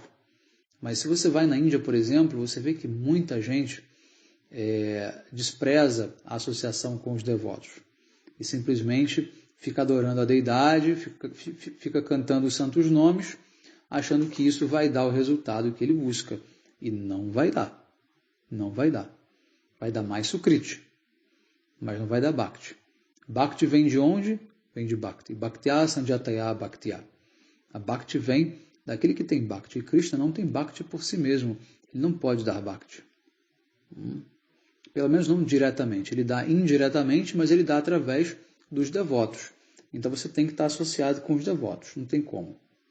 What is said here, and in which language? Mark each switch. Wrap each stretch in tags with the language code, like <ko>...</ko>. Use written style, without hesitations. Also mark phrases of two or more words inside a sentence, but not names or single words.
<pt>Mas se você vai na Índia, por exemplo, você vê que muita gente despreza a associação com os devotos e simplesmente fica adorando a deidade, fica cantando os santos nomes, achando que isso vai dar o resultado que ele busca. E não vai dar. Não vai dar. Vai dar mais sukriti, mas não vai dar bhakti. Bhakti vem de onde? Vem de bhakti.</pt> <sa>भक्त्या सञ्जातया भक्त्या.</sa> <pt>A bhakti vem daquele que tem bhakti. E Krishna não tem bhakti por si mesmo. Ele não pode dar bhakti. Pelo menos não diretamente. Ele dá indiretamente, mas ele dá através dos devotos. Então você tem que estar associado com os devotos. Não tem como.</pt>